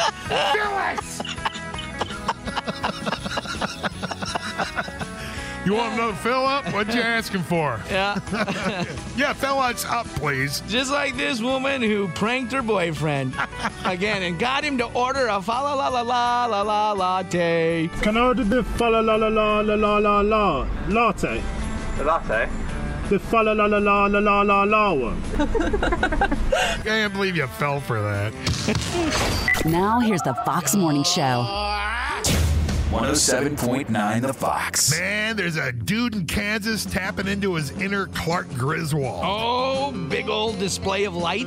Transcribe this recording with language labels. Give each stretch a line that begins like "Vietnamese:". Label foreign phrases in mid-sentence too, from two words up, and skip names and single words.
English: Phyllis! You want another fill up? What'd you asking for? Yeah. Yeah, fill us up, please. Just like this woman who pranked her boyfriend again and got him to order a fa la la la la la la latte. Can I order the fa la la la la la la la la latte? the latte? The fa la la la la la la la la one. I can't believe you fell for that. Now here's the Fox Morning Show. 107.9 The Fox. Man, there's a dude in Kansas tapping into his inner Clark Griswold. Oh, big old display of lights.